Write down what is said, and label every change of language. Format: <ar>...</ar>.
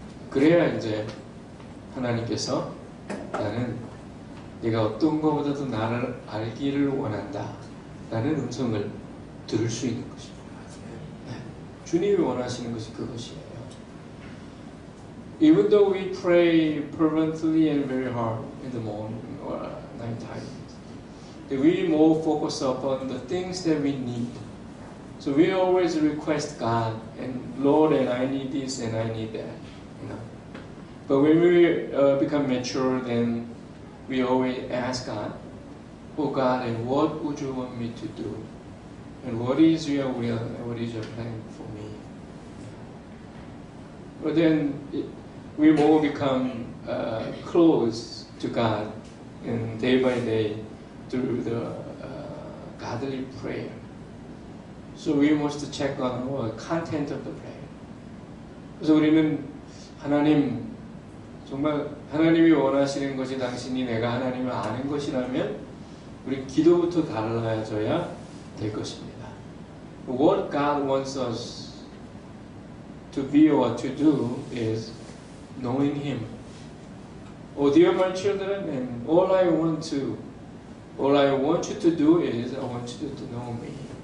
<ko>그래야 이제 하나님께서 나는 네가 어떤 것보다도 나를 알기를 원한다 라는 음성을 들을 수 있는 것입니다. 주님이 원하시는 것이 그것이에요.</ko> <en>Even though we pray fervently and very hard in the morning or night time, we more focus upon the things that we need. So we always request God, and Lord, and I need this and I need that. But when we become mature, then we always ask God, oh God, and what would you want me to do? And what is your will? And what is your plan for me? But then we more become close to God, and day by day through the godly prayer. So we must check on the content of the prayer.</en> <ko>그래서 우리는 하나님, 정말 하나님이 원하시는 것이 당신이 내가 하나님을 아는 것이라면 우리 기도부터 달라져야 될 것입니다.</ko> <en>What God wants us to be or to do is knowing Him. Oh, dear my children, and all I want you to do is I want you to know me.</en>